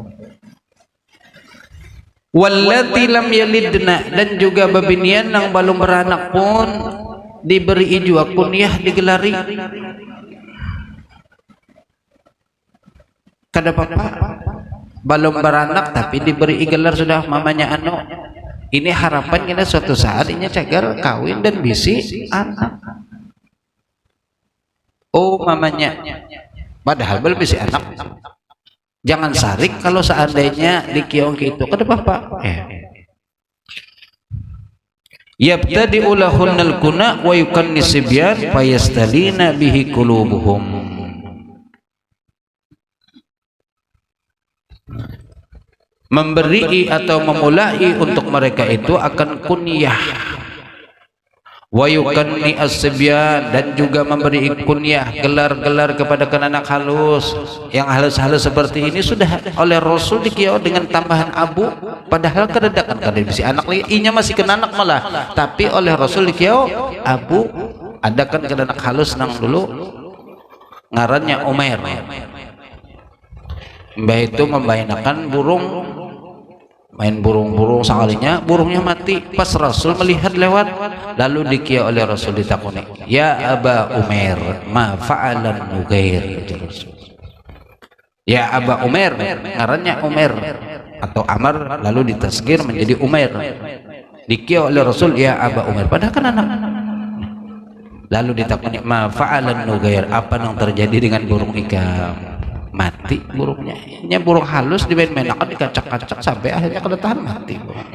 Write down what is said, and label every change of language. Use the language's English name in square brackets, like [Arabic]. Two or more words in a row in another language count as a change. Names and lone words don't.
[Arabic] واللاتي لم يلدن, [Banjar] dan juga babinian yang belum beranak pun diberi juga kunyah digelari kada apa-apa, belum beranak tapi diberi gelar sudah mamanya ini harapan kita suatu saat ini cagar kawin dan bisi anak mamanya padahal belum bisi anak. Jangan sarik kalau seandainya di kiong itu kada apa-apa. [Arabic] يبتدي لهن الكنى ويكني الصبيان فيستلين به قلوبهم. [Banjar] Memberi atau memulai untuk mereka itu akan kunyah. [Arabic] ويكني الصبيان, [Banjar] dan juga memberi kunyah gelar-gelar kepada anak halus. Yang halus-halus seperti ini sudah oleh Rasul dikiau dengan tambahan abu, padahal kededakan kada bisa anak lagi inya masih kena anak malah, tapi oleh Rasul dikiau abu adakan ke anak halus nang dulu ngarannya Umair. Mbah itu membayangkan burung main burung-burung sekalinya burungnya mati pas Rasul melihat lewat, lalu dikia oleh Rasul ditakoni, [Arabic] يا أبا عمير ما فعل النغير, يا أبا عمير [Banjar] ngarannya Umair atau Amar, lalu ditasgir menjadi Umair, dikia oleh Rasul [Arabic] يا أبا عمير [Banjar] padahal kan anak, lalu ditakoni [Arabic] ما فعل النغير, [Banjar] apa yang terjadi dengan burung ikam, mati burungnya. Ini burung halus dimain-mainakan dikacak-kacak sampai akhirnya kada tahan mati burungnya.